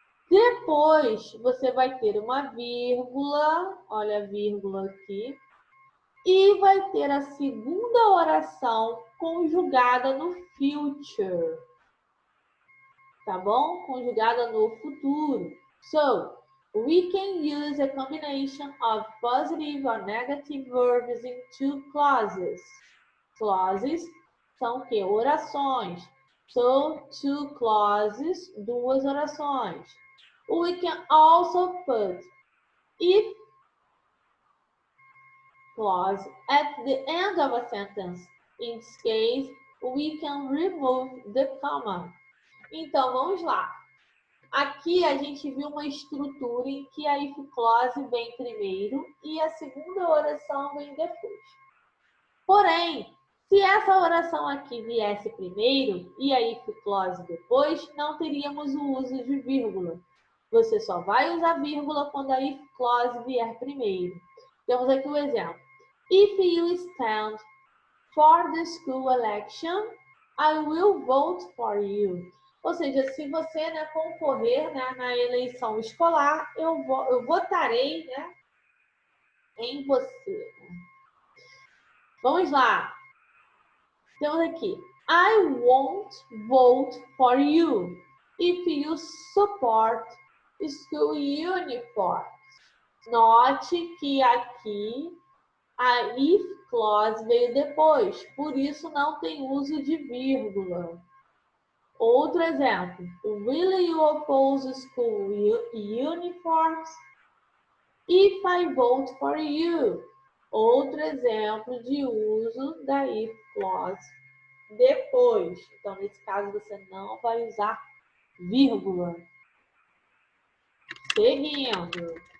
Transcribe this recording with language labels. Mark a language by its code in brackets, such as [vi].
[pt] Depois você vai ter uma vírgula, olha a vírgula aqui, e vai ter a segunda oração conjugada no future, tá bom? Conjugada no futuro. [en] So, we can use a combination of positive or negative verbs in two clauses. [pt] Clauses são o quê? Orações. [en] So, two clauses, [pt] duas orações. [en] We can also put if clause at the end of a sentence. In this case, we can remove the comma. [pt] Então, vamos lá. Aqui a gente viu uma estrutura em que a if clause vem primeiro e a segunda oração vem depois. Porém, se essa oração aqui viesse primeiro e a if clause depois, não teríamos o uso de vírgula. Você só vai usar vírgula quando a if clause vier primeiro. Temos aqui o exemplo. [en] If you stand for the school election, I will vote for you. [pt] Ou seja, se você concorrer na eleição escolar, eu votarei em você. Vamos lá. Temos aqui. [en] I won't vote for you if you support school uniforms. [pt] Note que aqui a if clause veio depois, por isso não tem uso de vírgula. Outro exemplo. [en] Will you oppose school uniforms if I vote for you? [pt] Outro exemplo de uso da if clause depois. Então, nesse caso, você não vai usar vírgula. Seguindo.